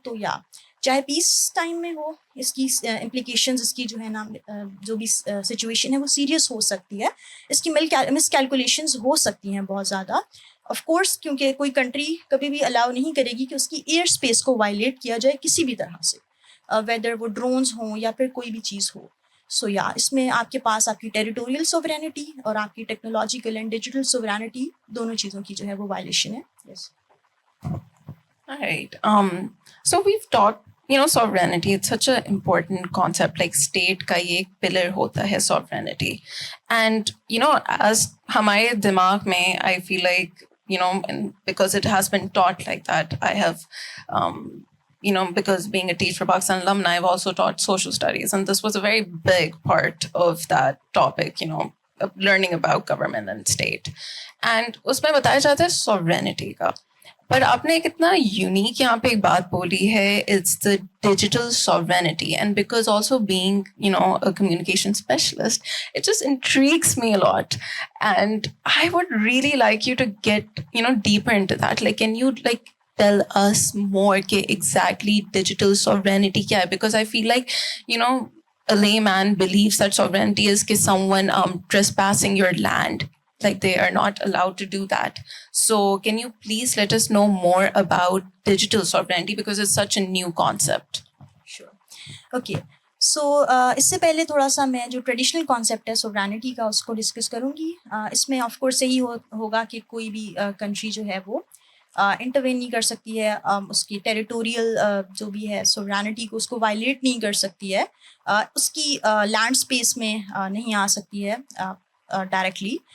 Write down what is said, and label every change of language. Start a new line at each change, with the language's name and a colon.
Urdu: تو یا چاہے پیس ٹائم میں ہو, اس کی امپلیکیشنز, اس کی جو ہے نا جو بھی سچویشن ہے وہ سیریس ہو سکتی ہے, اس کی مس کیلکولیشنز ہو سکتی ہیں بہت زیادہ آف کورس, کیونکہ کوئی کنٹری کبھی بھی الاؤ نہیں کرے گی کہ اس کی ایئر اسپیس کو وائلیٹ کیا جائے کسی بھی طرح سے, ویدر وہ ڈرونز ہوں یا پھر کوئی بھی چیز ہو. سو یا اس میں آپ کے پاس آپ کی ٹیریٹوریل سوورینٹی اور آپ کی ٹیکنالوجیکل اینڈ ڈیجیٹل سوورینٹی دونوں چیزوں کی جو ہے وہ وائلیشن ہے.
English: Yes. Right. So we've talked, sovereignty, it's such an important concept, like
Urdu: state ka ye ek pillar hota hai sovereignty.
English: And,
Urdu: as hamare dimag mein,
English: I feel like, and because it has been taught like that, I have, because being a Teach for Pakistan alumni, I've also taught social studies. And this was a very big part of that topic, of learning about government and state.
Urdu: And usme bataya jata hai sovereignty ka. پر آپ نے ایک اتنا unique یہاں پہ ایک بات بولی ہے,
English: It's the digital sovereignty. And because also being a communication specialist, it just intrigues me a lot, and I would really like you to get deeper into that. Like, can you tell us more کہ exactly digital sovereignty
Urdu: کیا ہے?
English: Because I feel like a layman believes that sovereignty is کہ someone trespassing your land, like they are not allowed to do that. So can you please let us know more about digital sovereignty, because it's such a new concept. Sure. Okay.
Urdu: So اس سے پہلے تھوڑا سا میں جو traditional concept ہے sovereignty کا اس کو discuss کروں گی. اس میں آف کورس یہی ہوگا کہ کوئی بھی کنٹری جو ہے وہ انٹروین نہیں کر سکتی ہے, اس کی ٹیریٹوریل جو بھی ہے سوورینٹی کو اس کو وائلیٹ نہیں کر سکتی ہے, اس کی لینڈ اسپیس میں نہیں آ سکتی ہے ڈائریکٹلی.